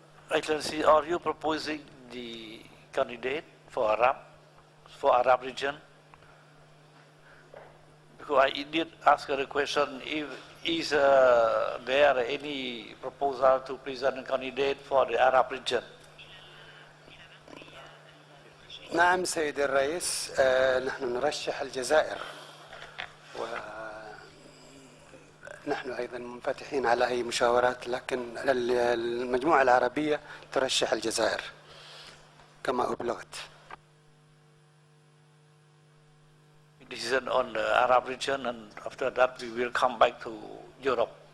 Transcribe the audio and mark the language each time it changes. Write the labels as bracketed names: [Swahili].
[English] Excellency, are you proposing the candidate for Arab region? Because I did ask her a question, is there any proposal to present a candidate for the Arab region? [Arabic] نعم سيد الرئيس، نحن نرشح الجزائر، ونحن أيضا منفتحين على أي مشاورات، لكن المجموعة العربية ترشح الجزائر كما أبلغت. [English] Decision on the Arab region, and after that we will come back to Europe.